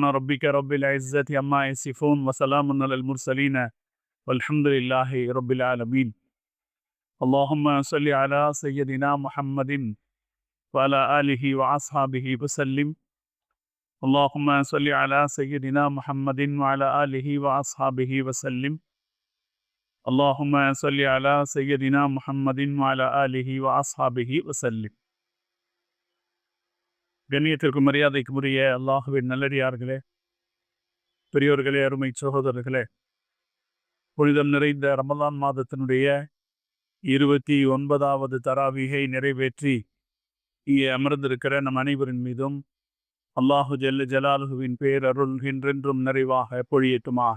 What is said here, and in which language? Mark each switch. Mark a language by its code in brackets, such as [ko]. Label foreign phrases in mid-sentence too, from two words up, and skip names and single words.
[ar] ربك رب العزة عما يصفون وسلام على المرسلين والحمد لله رب العالمين اللهم صل على سيدنا محمد وعلى آله وأصحابه وسلم اللهم صل على سيدنا محمد وعلى آله وأصحابه وسلم اللهم صل على سيدنا محمد وعلى آله وأصحابه وسلم. [ta] கண்ணியத்திற்கு மரியாதைக்கு உரிய அல்லாஹ்வின் நல்லடியார்களே, பெரியோர்களே, அருமை சகோதரர்களே, புனிதம் நிறைந்த ரமலான் மாதத்தினுடைய 29வது தராவீகை நிறைவேற்றி இங்கே அமர்ந்திருக்கிற நம் அனைவரின் மீதும் [ar] الله جل جلاله [ta] பேரருள் என்றென்றும் நிறைவாக பொழியட்டுமாக.